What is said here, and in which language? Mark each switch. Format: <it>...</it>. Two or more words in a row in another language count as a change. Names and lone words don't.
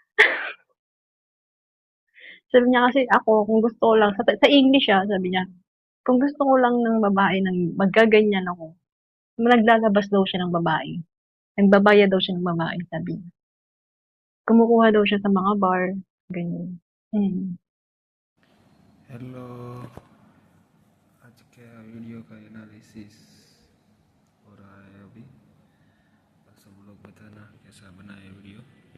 <tl>Sabi niya kasi ako, kung gusto ko lang, sa English sabi niya, kung gusto ko lang ng babae ng maggaganyan ako, naglalabas daw siya ng babae. Nagbabayad daw siya ng babae, sabi niya. Kumukuha daw siya sa mga bar, ganyan. Mm.</tl> <hi>हेलो, आज का वीडियो का एनालिसिस हो रहा है अभी। बस सब लोग बताना कैसा बना है वीडियो।</hi>